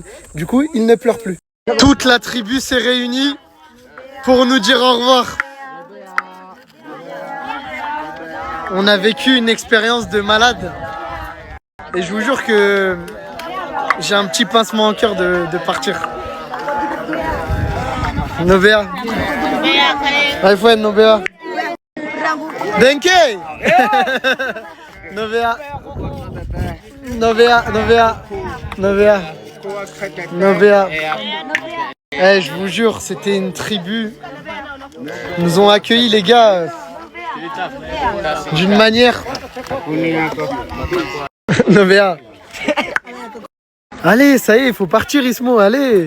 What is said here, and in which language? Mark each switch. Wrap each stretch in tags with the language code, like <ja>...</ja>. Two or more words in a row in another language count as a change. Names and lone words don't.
<fr>Du coup, ils ne pleurent plus. Toute la tribu s'est réunie pour nous dire au revoir. On a vécu une expérience de malade. Et je vous jure que j'ai un petit pincement au cœur de partir. Novea. iPhone, Novea. Denke. Novea. Novea, Novea, Novea, Novea. Je vous jure, c'était une tribu. Ils nous ont accueillis, les gars, d'une manière. Novea. Allez, ça y est, il faut partir, Ismo, allez.</fr>